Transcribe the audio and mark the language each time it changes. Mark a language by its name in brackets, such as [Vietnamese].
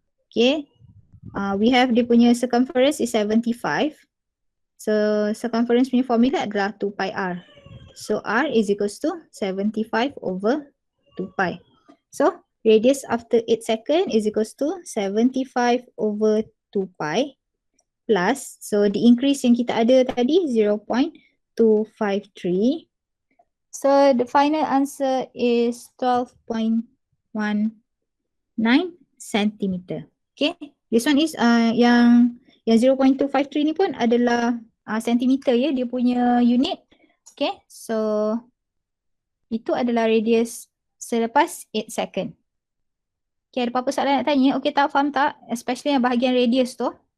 [English] Okay, we have [Malay] dia punya [English] circumference is 75. [Malay] So circumference punya formula adalah 2 pi r. [English] So r is equals to 75 over 2 pi. So radius after 8 second is equals to 75 over 2 pi plus, so the increase [Malay] yang kita ada tadi [English] 0.253. So the final answer is 12.19 centimeter. Okay, this one is [Malay] yang 0.253 ni pun adalah centimeter ya, dia punya unit. Okay, so itu adalah radius selepas 8 second. Okay, ada apa-apa soalan nak tanya? Okay, tak faham tak? Especially yang bahagian radius tu.